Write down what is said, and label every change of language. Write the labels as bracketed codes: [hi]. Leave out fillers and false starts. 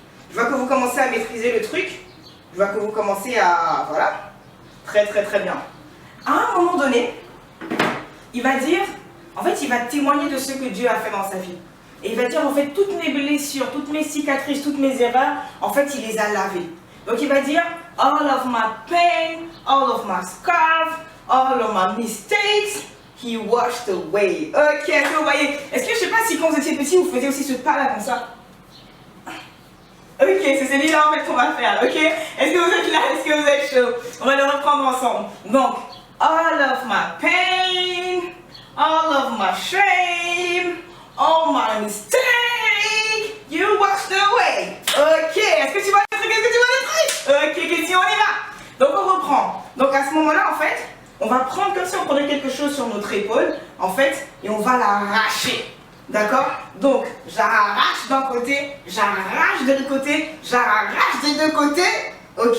[fr] Je vois que vous commencez à maîtriser le truc. Je vois que vous commencez à... Voilà. Très, très, très bien. À un moment donné, il va dire... En fait, il va témoigner de ce que Dieu a fait dans sa vie. Et il va dire, en fait, toutes mes blessures, toutes mes cicatrices, toutes mes erreurs, en fait, il les a lavées. Donc, il va dire, [en] all of my pain, all of my scars, all of my mistakes, he washed away. [fr] Ok, est-ce que vous voyez? Est-ce que, je sais pas si quand vous étiez petit, vous faisiez aussi ce pas-là comme ça? Ok, c'est celui-là, en fait, qu'on va faire, ok? Est-ce que vous êtes là? Est-ce que vous êtes chaud? On va le reprendre ensemble. [en] Donc, all of my pain, all of my shame, all my mistakes, you washed away. [fr] Ok, est-ce que tu vois le truc? Est-ce que tu vois le truc? Ok, question, on y va. Donc on reprend. Donc à ce moment-là, en fait, on va prendre comme si on prenait quelque chose sur notre épaule, en fait, et on va l'arracher. D'accord? Donc, j'arrache d'un côté, j'arrache de l'autre côté, j'arrache des deux côtés, ok?